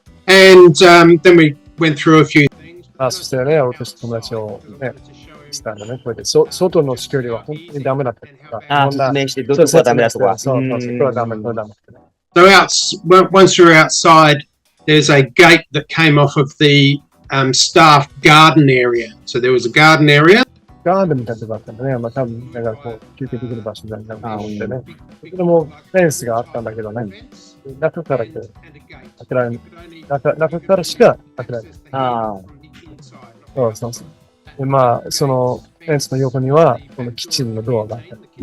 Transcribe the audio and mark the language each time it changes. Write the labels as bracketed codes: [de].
[en] And then we went through a few things. [ja] そしてね、俺と友達をね、したんだね。これで外のセキュリティは本当にダメだった。説明して、どこがダメだとか。そう、これはダメ。 [en] So once we're outside, there's a gate that came off of the staff garden area. So there was a garden area. [ja] ガーデンみたいなとこあったんだね。まあ多分、だからこう、休憩できる場所だなと思ってね。それもフェンスがあったんだけどね。中から開けられない。中からしか開けられない。そう。で、まあ、そのフェンスの横には、このキッチンのドアがあった。